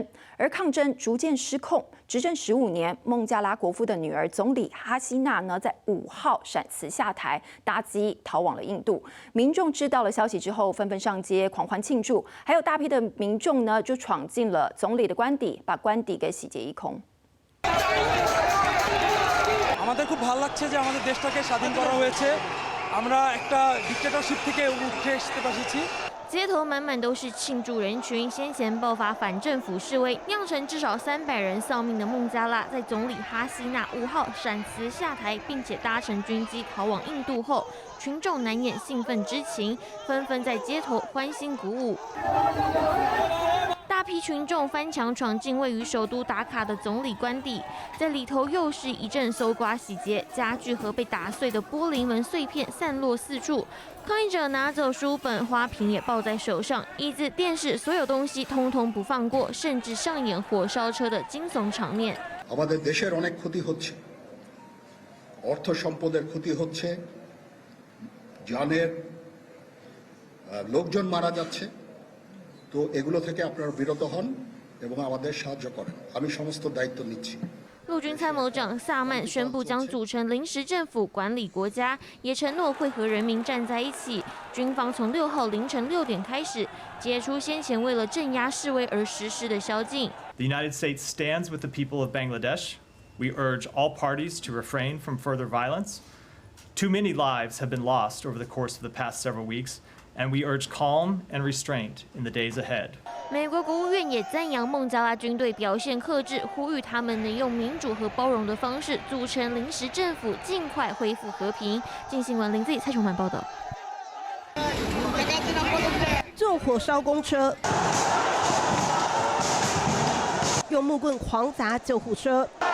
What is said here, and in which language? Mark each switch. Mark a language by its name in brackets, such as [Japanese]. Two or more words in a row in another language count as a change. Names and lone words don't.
[Chinese] 而抗争逐渐失控，执政15年，孟加拉国父的女儿总理哈希娜呢，在5号闪辞下台，搭机逃往了印度。民众知道了消息之后，纷纷上街狂欢庆祝，还有大批的民众呢，就闯进了总理的官邸，把官邸给洗劫一空。 [Bangla] আমাদের খুব ভালো লাগছে যে আমাদের দেশটাকে স্বাধীন করা হয়েছে। আমরা একটা ডিক্টেটরশিপ থেকে উঠে আসতে পেরেছি। [Chinese] 街头满满都是庆祝人群，先前爆发反政府示威，酿成至少300人丧命的孟加拉，在总理哈希娜5号闪辞下台，并且搭乘军机逃往印度后，群众难掩兴奋之情，纷纷在街头欢欣鼓舞。大批群众翻墙闯进位于首都达卡的总理官邸，在里头又是一阵搜刮洗劫，家具和被打碎的玻璃门碎片散落四处。抗议者拿走书本、花瓶也抱在手上，椅子、电视，所有东西通通不放过，甚至上演火烧车的惊悚场面。 [Bangla] আমাদের দেশের অনেক ক্ষতি হচ্ছে, অর্থ সম্পদের ক্ষতি হচ্ছে, জানের লোকজন মারা যাচ্ছে। তো এগুলো থেকে আপনারা বিরত হন এবং আমাদের সাহায্য করেন। আমি সমস্ত দায়িত্ব নিচ্ছি। [Chinese] 陆军参谋长萨曼宣布将组成临时政府管理国家，也承诺会和人民站在一起。军方从6号凌晨6点开始解除先前为了镇压示威而实施的宵禁。 [English] The United States stands with the people of Bangladesh. We urge all parties to refrain from further violence. Too many lives have been lost over the course of the past several weeks, and we urge calm and restraint in the days ahead. [Chinese] 美国国务院也赞扬孟加拉军队表现克制，呼吁他们能用民主和包容的方式组成临时政府，尽快恢复和平。镜新闻林子蔡崇满报道。纵火烧公车，用木棍狂砸救护车。